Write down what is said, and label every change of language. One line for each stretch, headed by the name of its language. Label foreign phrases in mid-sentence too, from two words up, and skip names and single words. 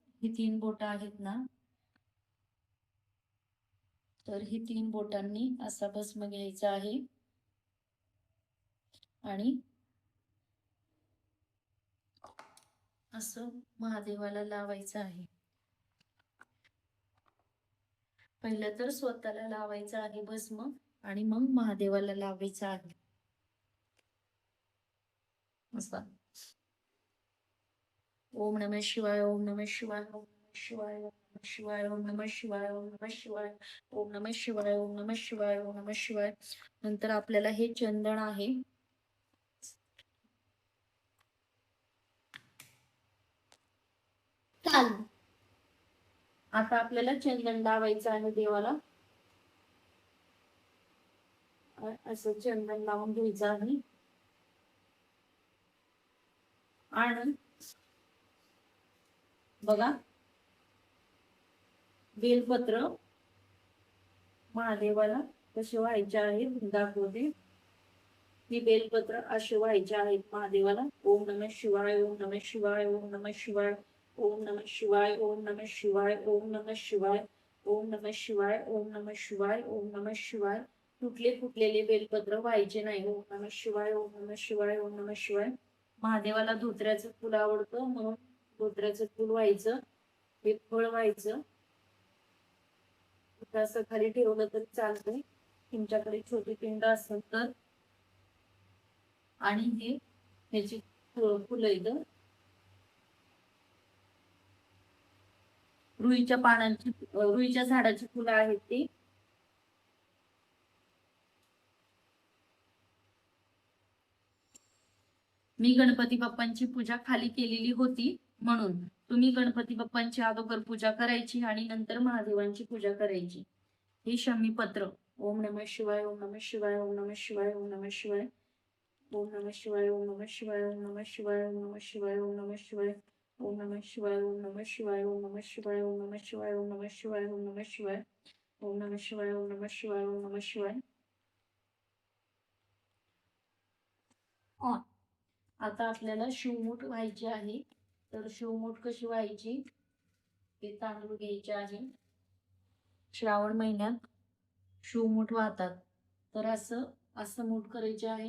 Marathi: ही 3 बोटं आहेत ना, तर ही 3 बोटांनी असा भस्म घ्यायचा आहे आणि असं महादेवाला लावायचं आहे. पहिलं तर स्वतःला लावायचं आहे भस्म आणि मग महादेवाला लावायचं आहे.
Sanskrit: असं ओम नमः शिवाय, ओम नमः शिवाय, ओम नमः शिवाय, ओम नमः शिवाय, ओम नमः शिवाय, ओम नमः शिवाय, ओम नमः शिवाय, ओम नमः शिवाय, ओम नमः शिवाय.
Marathi: नंतर आपल्याला हे चंदन आहे. आता आपल्याला चंदन लावायचं आहे देवाला. असं चंदन लावून घ्यायचं आहे आणि बघा बेलपत्र महादेवाला कसे व्हायचे आहेत दाखवते. ही बेलपत्र असे व्हायचे आहेत महादेवाला.
Sanskrit: ओम नमः शिवाय, ओम नमः शिवाय, ओम नमः शिवाय, ओम नमः शिवाय, ओम नमः शिवाय, ओम नमः शिवाय, ओम नमः शिवाय, ओम नमः शिवाय, ओम नमः शिवाय.
Marathi: तुटले फुटलेले बेलपत्र व्हायचे नाही.
Sanskrit: ओम नमः शिवाय, ओम नमः शिवाय, ओम नमः शिवाय.
Marathi: महादेवाला धोत्र्याचं फुल आवडतं म्हणून धोत्र्याचं फुल व्हायचं. हे फळ व्हायचं. असं खाली ठेवलं तरी चालतंय. तुमच्याकडे छोटी पिंड असेल तर. आणि हे ह्याची फुलं इथं रुईच्या झाडाची फुलं आहेत ती. मी गणपती बाप्पांची पूजा खाली केलेली होती म्हणून तुम्ही गणपती बाप्पांची अगोदर पूजा करायची आणि नंतर महादेवांची पूजा करायची. हे शमी पत्र.
Sanskrit: ओम नमः शिवाय, ओम नमः शिवाय, ओम नमः शिवाय, ओम नमः शिवाय, ओम नमः शिवाय, ओम नमः शिवाय, ओम नमः शिवाय, ओम नमः शिवाय, ओम नमः शिवाय, ओम नमः शिवाय, ओम नमः शिवाय, ओम नमः शिवाय, ओम नमः शिवाय, ओम नमः शिवाय, ओम नमः शिवाय, ओम नमः शिवाय, ओम नमः शिवाय, ओम नमः शिवाय.
Marathi: आता आपल्याला शिवमूठ व्हायची आहे. तर शिवमूठ कशी व्हायची ते तांदूळ घ्यायचे आहे. श्रावण महिन्यात शिवमूठ वाहतात. तर असं असं मूठ करायचे आहे.